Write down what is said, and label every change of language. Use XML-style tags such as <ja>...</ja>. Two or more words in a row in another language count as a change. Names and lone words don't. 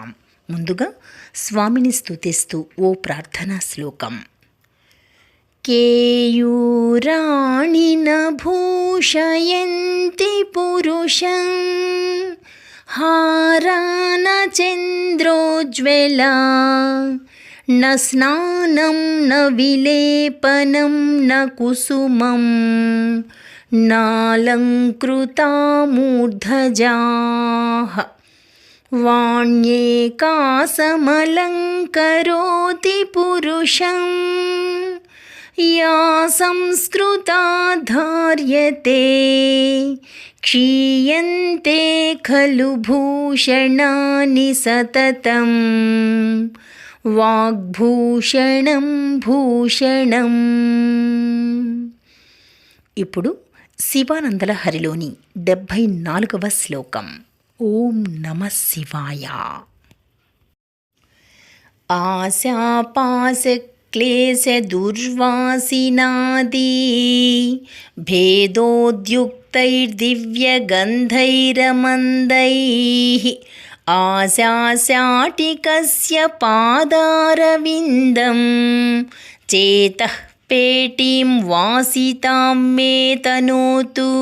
<te>ముందుగా స్వామిని స్తుతిస్తూ ఓ ప్రార్థనా శ్లోకం.</te> <sa>కేయూరాణి భూషయంతి పురుషం హారాన చంద్రోజ్వలా न स्नानं न विलेपनं न कुसुमं नालङ्कृता मूर्धजाः वाण्येकासमलङ्करोति पुरुषं या संस्कृता धार्यते क्षीयन्ते खलु भूषणानि सततं వాగ్భూషణం భూషణం.</sa> <te>ఇప్పుడు శివానందలహరిలోని 74వ శ్లోకం.</te> <sa>ఓం నమః శివాయ. ఆశాపాశక్లేశ దుర్వాసినాది భేదోద్యుక్తైర్దివ్యగంధైరమందైః ఆశాశాటికస్య పాదారవిందం చేతః పేటీం వాసితాం మే తనోతు.</sa>